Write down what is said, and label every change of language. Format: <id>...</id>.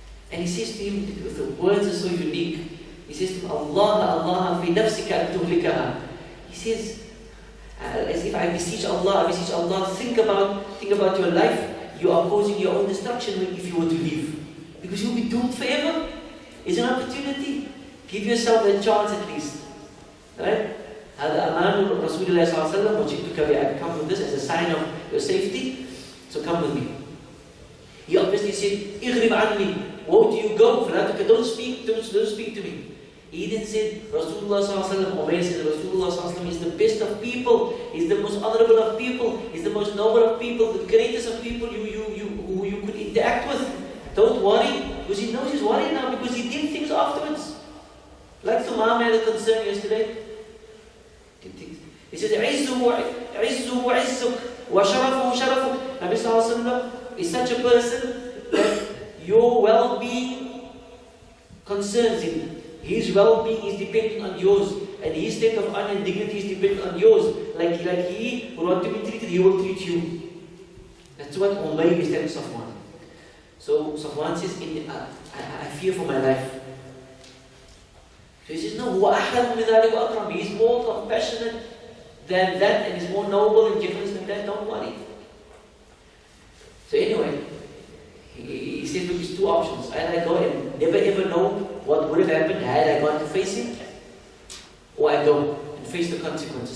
<en>And he says to him, the words are so unique. He says to him,</en> <ar>Allah fi nafsika an tuhlikaha.</ar> <en>He says, as if I beseech Allah, think about your life. You are causing your own destruction if you were to leave. Because you'll be doomed forever. It's an opportunity. Give yourself a chance at least. Right?</en> <ar>هذا أمان رسول الله صلى الله عليه وسلم وجئتك بأن</ar> <en>come with this as a sign of your safety. So come with me. He obviously said,</en> <ar>اغرب عني.</ar> <en>Where do you go? Don't speak to me. He then said, Rasulullah sallallahu alaihi wasallam, Umayr said, Rasulullah sallallahu alaihi wasallam is the best of people. He's the most honorable of people. He's the most noble of people. The greatest of people who you could interact with. Don't worry, because he knows he's worried now because he did things afterwards. Like Thumam had a concern yesterday.</en> <ar>He says, عِزُّهُ عِزُّكْ وَشَرَفُهُ شَرَفُكْ.</ar> <en>Nabi sallallahu alaihi wasallam is such a person that your well-being concerns him. His well-being is dependent on yours, and his state of honor and dignity is dependent on yours. Like he will want to be treated, he will treat you. That's what Umayr is telling Safwan. So Safwan says, I fear for my life. So he says, no,</en> <ar>هو أحلم من ذلك وأكرم.</ar> <en>He is more compassionate than that, and is more noble and generous than that. Don't worry. So anyway, he says, look, it's two options. Either I go and never ever know what would have happened had I gone to face him, or I go and face the consequences.</en>